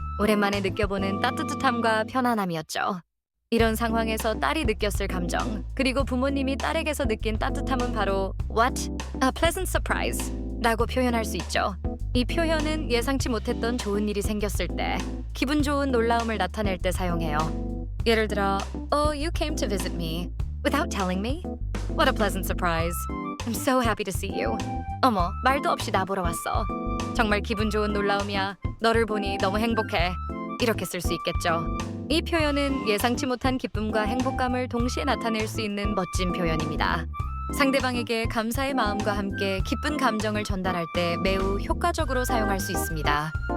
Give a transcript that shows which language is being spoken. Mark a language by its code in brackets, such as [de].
[ko] 오랜만에 느껴보는 따뜻함과 편안함이었죠. 이런 상황에서 딸이 느꼈을 감정, 그리고 부모님이 딸에게서 느낀 따뜻함은 바로 What? [en] A pleasant surprise [ko] 라고 표현할 수 있죠. 이 표현은 예상치 못했던 좋은 일이 생겼을 때, 기분 좋은 놀라움을 나타낼 때 사용해요. 예를 들어, [en] Oh, you came to visit me without telling me? What a pleasant surprise. I'm so happy to see you. [ko] 어머, 말도 없이 나 보러 왔어. 정말 기분 좋은 놀라움이야. 너를 보니 너무 행복해. 이렇게 쓸 수 있겠죠. 이 표현은 예상치 못한 기쁨과 행복감을 동시에 나타낼 수 있는 멋진 표현입니다. 상대방에게 감사의 마음과 함께 기쁜 감정을 전달할 때 매우 효과적으로 사용할 수 있습니다.